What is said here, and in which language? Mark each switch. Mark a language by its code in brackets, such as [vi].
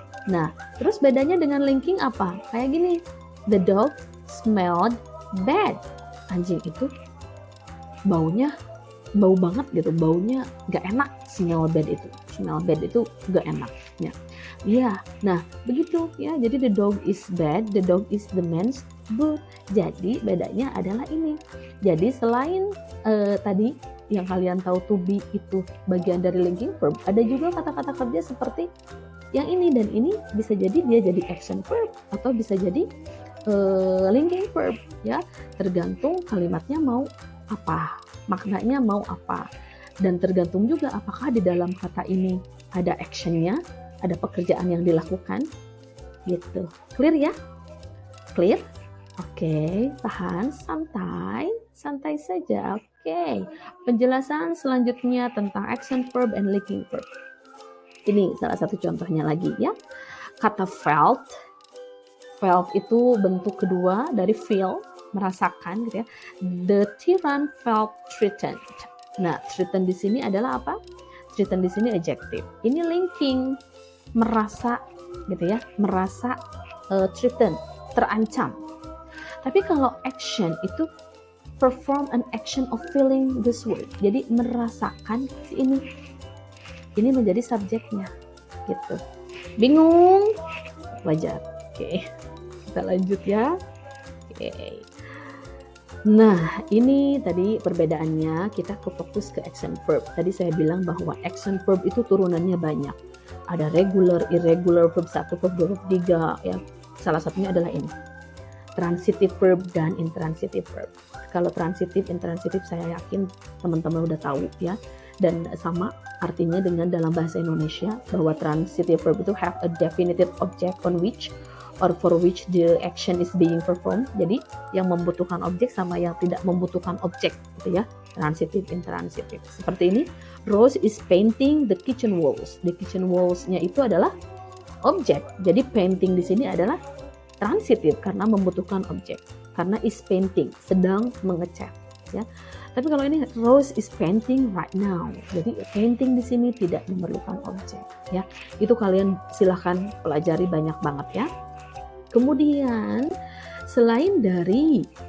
[id] Nah, terus bedanya dengan linking apa? Kayak gini, [en] the dog smelled bad. [id] Anjing itu baunya bau banget gitu, baunya gak enak. Smell bad itu gak enak ya. Iya, nah begitu ya. Jadi [en] the dog is bad, the dog is the man's boot. [id] Jadi bedanya adalah ini. Jadi selain tadi yang kalian tahu to be itu bagian dari linking verb, ada juga kata-kata kerja seperti yang ini, dan ini bisa jadi dia jadi action verb atau bisa jadi linking verb ya, tergantung kalimatnya mau apa, maknanya mau apa, dan tergantung juga apakah di dalam kata ini ada actionnya, ada pekerjaan yang dilakukan gitu. Clear ya? Clear? Oke, tahan, santai saja. Oke, penjelasan selanjutnya tentang action verb and linking verb. Ini salah satu contohnya lagi ya. Kata felt itu bentuk kedua dari feel, merasakan gitu ya. [en] The tyrann felt threatened. [id] Nah, threatened di sini adalah apa? Threatened di sini adjective. Ini linking, merasa gitu ya, merasa threatened, terancam. Tapi kalau action itu [en] perform an action of feeling this way. [id] Jadi merasakan si ini. Ini menjadi subjeknya gitu. Bingung? Wajar. Oke. Kita lanjut ya. Oke. Nah, ini tadi perbedaannya, kita fokus ke action verb. Tadi saya bilang bahwa action verb itu turunannya banyak. Ada regular, irregular, verb 1, verb 2, verb 3 ya. Salah satunya adalah ini. Transitive verb dan intransitive verb. Kalau transitive, intransitive saya yakin teman-teman udah tahu ya. Dan sama artinya dengan dalam bahasa Indonesia, bahwa transitive verb itu [en] have a definitive object on which or for which the action is being performed. [id] Jadi yang membutuhkan objek sama yang tidak membutuhkan objek gitu ya. [en] Transitive, intransitive. [id] Seperti ini, [en] Rose is painting the kitchen walls. [id] The kitchen walls-nya itu adalah objek. Jadi painting di sini adalah transitive karena membutuhkan objek. Karena is painting, sedang mengecat ya. Tapi kalau ini [en] Rose is painting right now. [id] Jadi painting di sini tidak memerlukan objek ya. Itu kalian silahkan pelajari banyak banget ya. Kemudian selain dari